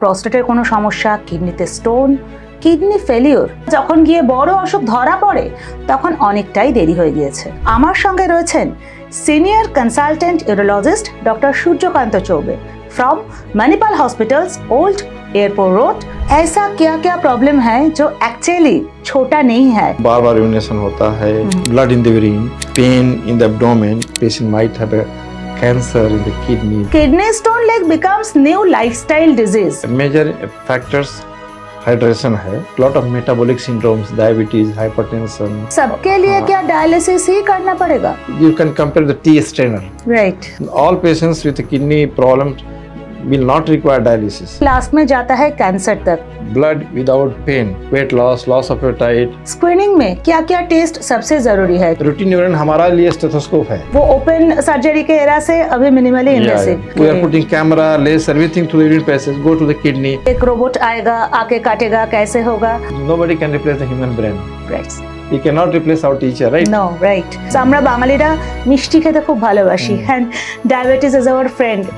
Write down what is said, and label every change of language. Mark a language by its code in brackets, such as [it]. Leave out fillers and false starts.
[bn] প্রস্টেটের কোনো সমস্যা, কিডনিতে স্টোন, কিডনি ফেলিওর, যখন গিয়ে বড় অসুখ ধরা পড়ে তখন অনেকটাই দেরি হয়ে গিয়েছে। আমার সঙ্গে রয়েছেন senior consultant urologist doctor Suryakant Choubey from Manipal hospitals old airport road. [hi] ऐसा क्या क्या प्रॉब्लम है जो एक्चुअली छोटा नहीं है? बार बार यूरिनेशन होता है, [en] Blood in the urine, pain in the abdomen, patient might have a cancer in the kidney. Kidney stone like becomes new lifestyle disease. Major factors hydration है, lot of metabolic syndromes, diabetes, hypertension. [hi] सबके लिए क्या dialysis ही करना पड़ेगा? [en] You can compare the T strainer. Right. All patients with kidney problems will not require dialysis. [hi] Last में जाता है cancer तक। [en] Blood without pain, weight loss, loss of appetite. [hi] Screening में क्या क्या टेस्ट सबसे जरूरी है? Routine urine हमारा लिए स्टेथोस्कोप है. वो ओपन सर्जरी के एरा से अभी minimally invasive. [en] We are putting camera, laser, everything through the urine passage, go to the kidney. [hi] एक रोबोट आएगा, आके काटेगा, कैसे होगा? [en] Nobody can replace the human brain. Right. You cannot replace our teacher, right? No, right. [bn] So আমরা বাঙালিরা মিষ্টি খেতে খুব ভালোবাসি [en] and diabetes is our friend.